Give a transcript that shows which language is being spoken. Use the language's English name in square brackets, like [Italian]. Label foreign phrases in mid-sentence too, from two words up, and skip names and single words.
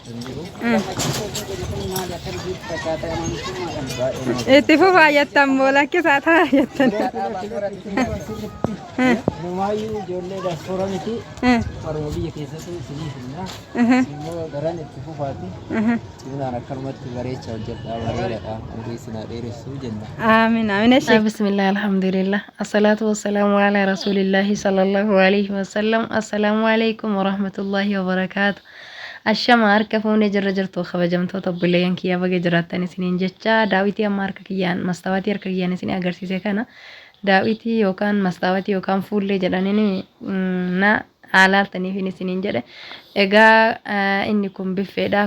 [Oromo] Itti fufaa jettan moola kisaa ta'a jettan. Numaayyuu ijoollee diaspooraa miti warra biyya keessatti isiniifidha. Immoo daran itti fufaati. Sibiilaan akkanumatti bareecha hojjedhaa bareedaadha. Umurii isinaa dheeressuu jenna. [Arabic] آمين آمين. بسم الله الحمد لله. الصلاة والسلام على رسول الله صلى الله عليه وسلم. السلام عليكم ورحمة الله وبركاته. [Oromo] Ashama harka fuunee jirra jirtu kabajamtoota obboleeyyan kiyyaa baga jiraattan isiniin jecha daawwitii amma harka kiyyaan mastaawatii harka kiyyaan isin agarsiise kana daawwitii yookaan mastaawatii yookaan fuullee jedhaniin na alaaltaniif isiniin jedhe egaa inni kun biffeedha